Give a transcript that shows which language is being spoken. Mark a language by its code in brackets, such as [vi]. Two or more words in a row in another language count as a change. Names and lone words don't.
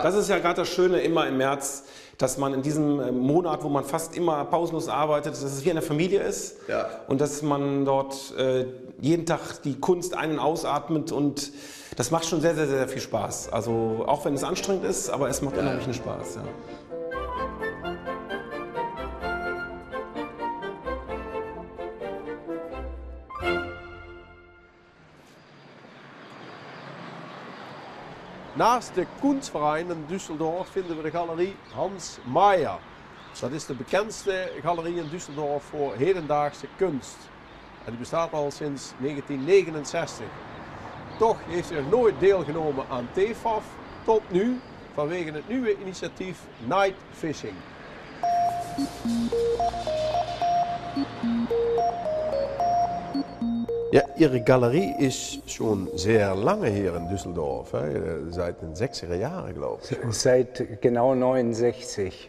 [de] Das ist ja gerade das Schöne immer im März, dass man in diesem Monat, wo man fast immer pausenlos arbeitet, dass es wie eine Familie ist. Ja. Und dass man dort jeden Tag die Kunst ein- und ausatmet und das macht schon sehr, sehr, sehr viel Spaß. Also auch wenn es anstrengend ist, aber es macht unheimlichen Spaß. Ja. [nl] Naast de Kunstverein in Düsseldorf vinden we de galerie Hans Mayer. Dat is de bekendste galerie in Düsseldorf voor hedendaagse kunst. En die bestaat al sinds 1969. Toch heeft hij nog nooit deelgenomen aan TFAF, tot nu, vanwege het nieuwe initiatief Night Fishing. [de] Ja, Ihre Galerie ist schon sehr lange hier in Düsseldorf, seit den 60er Jahren, glaube ich. Seit genau 69,